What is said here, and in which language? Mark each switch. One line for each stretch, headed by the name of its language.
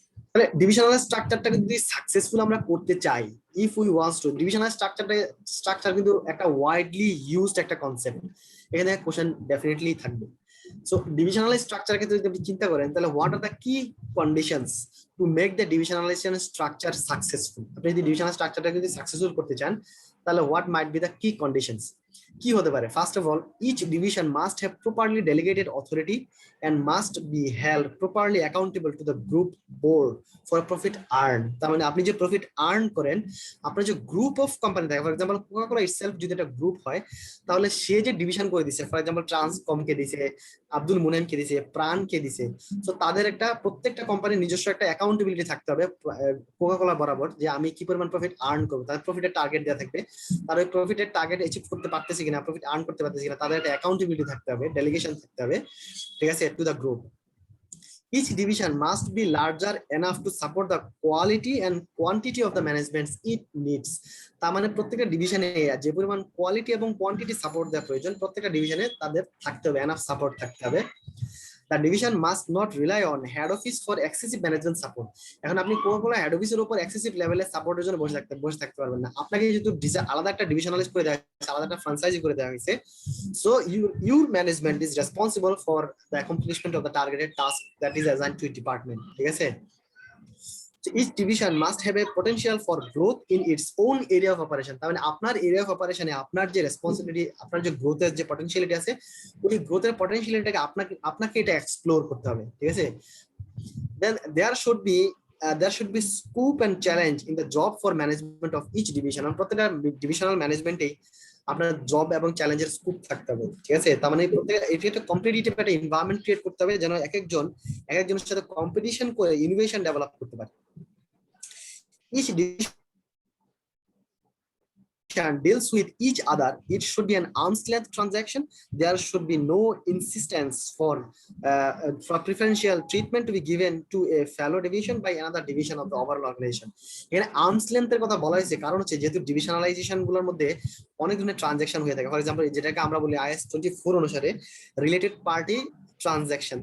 Bangla: তাহলে ডিভিশনাল স্ট্রাকচারটাকে যদি সাকসেসফুল আমরা করতে চাই,
English: if we wants to,
Bangla: divisional structure কিন্তু একটা ওয়াইডলি ইউজড একটা কনসেপ্ট, এখানে কোশ্চেন ডেফিনেটলি থাকবে।
English: so divisional structure
Bangla: ক্ষেত্রে যদি আপনি চিন্তা করেন, তাহলে
English: What are the key conditions to make the divisionalization structure successful.
Bangla: আপনি যদি ডিভিশনাল স্ট্রাকচারটা যদি সাকসেসফুল করতে চান, তাহলে
English: what might be the key conditions,
Bangla: কি হতে পারে?
English: First of all, each division must have properly delegated authority and must be held properly accountable to the group board for profit earned।
Bangla: তার মানে আপনি যে প্রফিট আর্ন করেন, আপনার যে গ্রুপ অফ কোম্পানি থাকে, for example Coca Cola itself যদি একটা গ্রুপ হয়, তাহলে সে যে ডিভিশন করে দিছে, ফর এক্সাম্পল ট্রান্সকমকে দিছে, আব্দুল মুনেমকে দিছে, প্রাণকে দিছে, তো তাদের একটা প্রত্যেকটা কোম্পানির নিজস্ব একটা অ্যাকাউন্টেবিলিটি থাকতে হবে কোকা কোলা বরাবর, যে আমি কি পরিমাণ প্রফিট আর্ন করবো, তাদের প্রফিটের টার্গেট দেওয়া থাকবে, তার ওই প্রফিটের টার্গেট অ্যাচিভ করতে পারতেছে কিনা, প্রফিট আর্ন করতে পারতেছে কিনা, তাদের একটা অ্যাকাউন্টেবিলিটি থাকতে হবে, ডেলিগেশন থাকতে হবে, ঠিক আছে,
English: to the group. Each division must be larger enough to support the quality and quantity of the management it needs।
Bangla: তার মানে প্রত্যেকটা ডিভিশনে যে পরিমাণ কোয়ালিটি এবং কোয়ান্টিটি সাপোর্ট দেওয়ার প্রয়োজন, প্রত্যেকটা ডিভিশনে তাদের থাকতে হবে, এনাফ সাপোর্ট থাকতে হবে।
English: The division must not rely on head office for excessive management support।
Bangla: এখন আপনি কোকা কোলা হেড অফিসের উপর এক্সেসিভ লেভেলের সাপোর্টের জন্য বসে থাকতে পারবেন না। আপনাকে যেহেতু আলাদা একটা ডিভিশনালাইজ করে দেওয়া হয়েছে,
English: আলাদা একটা ফ্রাঞ্চাইজি করে দেওয়া হয়েছে, so your management is responsible for the accomplishment of the targeted task that is assigned to a department, ঠিক আছে। So each division must have a potential for growth in its own area of operation।
Bangla: তার মানে আপনার area of অপারেশনে আপনার যে responsibility, আপনার যে গ্রোথের যে পটেনশিয়ালিটি আছে, ওই গ্রোথের পটেনশিয়ালিটিটাকে আপনাকে এটা এক্সপ্লোর করতে হবে, ঠিক আছে।
English: Then there should be scope and challenge in the job for management of each division।
Bangla: প্রত্যেকটা ডিভিশনাল ম্যানেজমেন্টে আপনার জব এবং চ্যালেঞ্জের স্কোপ থাকতে হবে, ঠিক আছে। তার মানে এটা একটা কম্পিটিটিভ একটা এনভায়রনমেন্ট ক্রিয়েট করতে হবে, যেন একজনের সাথে কম্পিটিশন করে ইনোভেশন ডেভেলপ করতে পারে।
English: Each division deals with each other. It should be an arm's length transaction. There should be no insistence for preferential treatment to be given to a fellow division by another division of the overall organization।
Bangla: এখানে arms লেন্থের কথা বলা হয়েছে, কারণ হচ্ছে যেহেতু ডিভিশনালাইজেশন গুলোর মধ্যে অনেক ধরনের ট্রানজাকশন হয়ে থাকে। ফর এক্সাম্পল, যেটাকে আমরা বলি IS 24 অনুসারে রিলেটেড পার্টি ট্রানজাকশন।